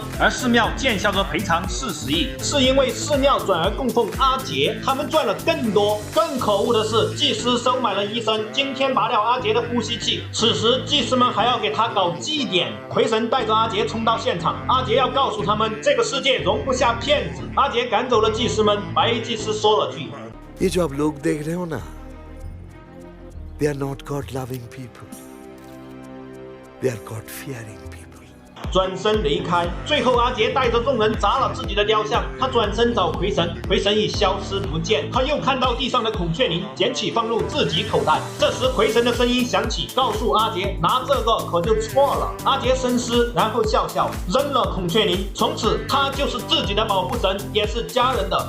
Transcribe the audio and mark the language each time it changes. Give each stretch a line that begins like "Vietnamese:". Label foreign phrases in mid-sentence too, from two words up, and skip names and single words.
Chinese: 而寺庙见效着赔偿40亿，是因为寺庙转而供奉阿杰，他们赚了更多。更可恶的是，祭司收买了医生，今天拔掉阿杰的呼吸器。此时，祭司们还要给他搞祭典。魁神带着阿杰冲到现场，阿杰要告诉他们，这个世界容不下骗子。阿杰赶走了祭司们，白衣祭司说了句：“
Hindi: ये जो आप लोग देख रहे हो ना,
English: they are not God loving people. They are God fearing people.”
Chinese: 转身离开。最后，阿杰带着众人砸了自己的雕像。他转身找魁神，魁神已消失不见。他又看到地上的孔雀翎，捡起放入自己口袋。这时，魁神的声音响起，告诉阿杰，拿这个可就错了。阿杰深思，然后笑笑，扔了孔雀翎。从此，他就是自己的保护神，也是家人的。